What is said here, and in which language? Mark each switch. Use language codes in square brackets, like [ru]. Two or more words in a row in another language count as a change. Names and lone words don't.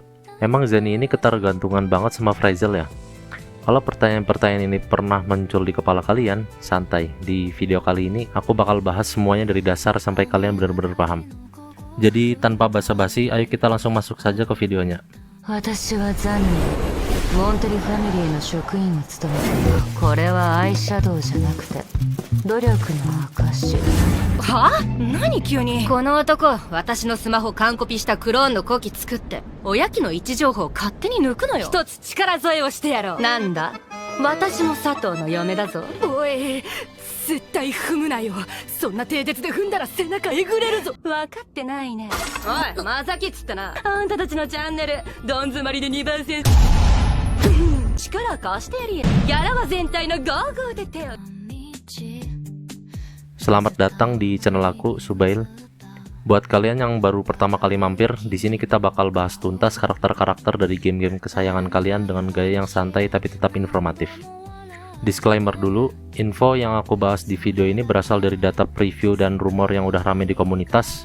[id] Emang Zani ini ketergantungan banget sama Frazel ya? Kalau pertanyaan-pertanyaan ini pernah muncul di kepala kalian, santai. Di video kali ini aku bakal bahas semuanya dari dasar sampai kalian benar-benar paham. Jadi tanpa basa-basi, ayo kita langsung masuk saja ke videonya. [ja] 私はザニー、モンテリファミリーの職員を務めている。これはアイシャドウじゃなくて努力の証。はあ？何急に。この男、私のスマホ完コピしたクローンのコキ作っておやきの位置情報を勝手に抜くのよ。一つ力添えをしてやろう。なんだ、私も佐藤の嫁だぞ。おい、絶対踏むなよ。そんな蹄鉄で踏んだら背中えぐれるぞ。分かってないね。おい、まさきっつったな。あんたたちのチャンネルどん詰まりで2番線力貸してやり。ギャラは全体のゴーゴーで手を。 [id] Selamat datang di channel aku, Subail. Buat kalian yang baru pertama kali mampir, di sini kita bakal bahas tuntas karakter-karakter dari game-game kesayangan kalian dengan gaya yang santai tapi tetap informatif. Disclaimer dulu, info yang aku bahas di video ini berasal dari data preview dan rumor yang udah rame di komunitas.